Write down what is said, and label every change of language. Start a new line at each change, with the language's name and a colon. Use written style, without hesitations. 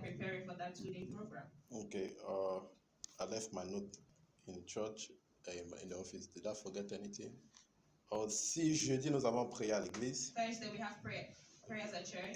English: preparing for that 2-day program. Okay, I left my note in church, in the office. Did I forget anything?
French: Si jeudi, nous avons prié à l'église.
English: Thursday we have prayers at church.